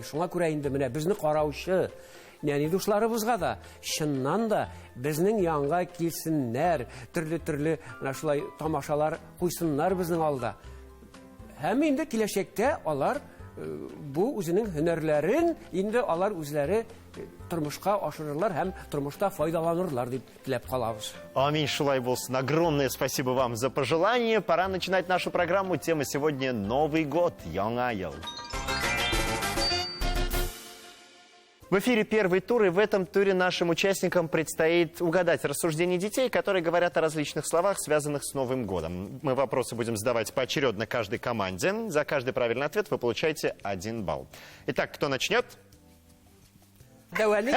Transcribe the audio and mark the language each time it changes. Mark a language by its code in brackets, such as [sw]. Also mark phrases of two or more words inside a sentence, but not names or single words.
[tt] Шуңа күрә инде менә безне караучы, яни дусларыбызга да чыннан да безнең янга килсеннәр, төрле шулай тамашалар куйсыннар безнең алда. Һәм инде киләчәктә алар бу үзенең һөнәрләрен инде алар үзләре тормышка ашырырлар һәм тормышта файдаланырлар дип теләп калабыз. Аминь, шулай булсын. [ru] Огромное спасибо вам за пожелание. Пора начинать нашу программу. Тема сегодня Новый год, [tt] яңа ел. [ru] В эфире первый тур, и в этом туре нашим участникам предстоит угадать рассуждения детей, которые говорят о различных словах, связанных с Новым годом. Мы вопросы будем задавать поочередно каждой команде. За каждый правильный ответ вы получаете 1 балл. Итак, кто начнет? Давай.